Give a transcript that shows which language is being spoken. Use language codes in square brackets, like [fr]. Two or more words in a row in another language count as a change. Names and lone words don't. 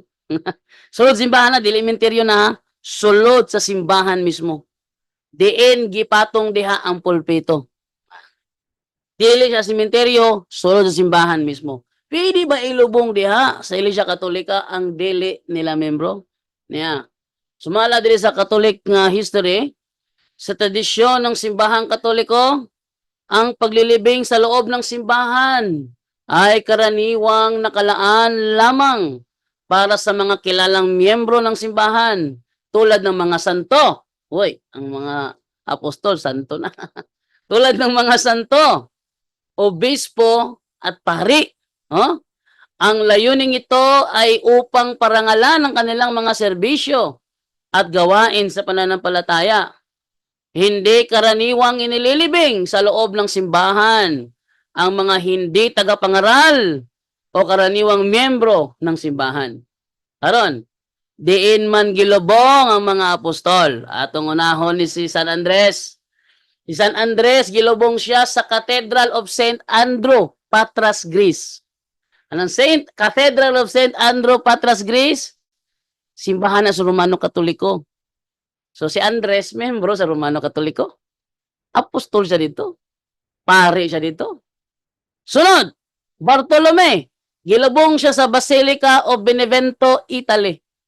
[ceb] Sulod simbahan na, dili menteryo na, sulod sa simbahan mismo. Diin gipatong diha ang pulpito. Dili sa sementeryo, sulod sa simbahan mismo. Pwede ba ilubong diha sa Iglesia Katolika ang dili nila membro? Niya. Sumala diri sa Catholic nga history, [tl] sa tradisyon ng simbahang Katoliko, ang paglilibing sa loob ng simbahan ay karaniwang nakalaan lamang para sa mga kilalang miyembro ng simbahan tulad ng mga santo. Uy, ang mga apostol, santo na. Tulad ng mga santo, obispo at pari. Oh? Ang layuning ito ay upang parangalan ang kanilang mga serbisyo at gawain sa pananampalataya. Hindi karaniwang inililibing sa loob ng simbahan ang mga hindi tagapangaral o karaniwang miyembro ng simbahan. [ceb] Karon, diin man gilubong ang mga apostol. Atong unahon ni si San Andres. Si San Andres, gilubong siya sa Cathedral of St. Andrew, Patras, Greece. Anong Cathedral of St. Andrew, Patras, Greece? Simbahan na sa Romano Katoliko. So si Andres, membro sa Romano Katoliko. Apostol siya dito. Pare siya dito. Sunod, Bartolome. Gilubong siya sa Basilica of Benevento, Italy.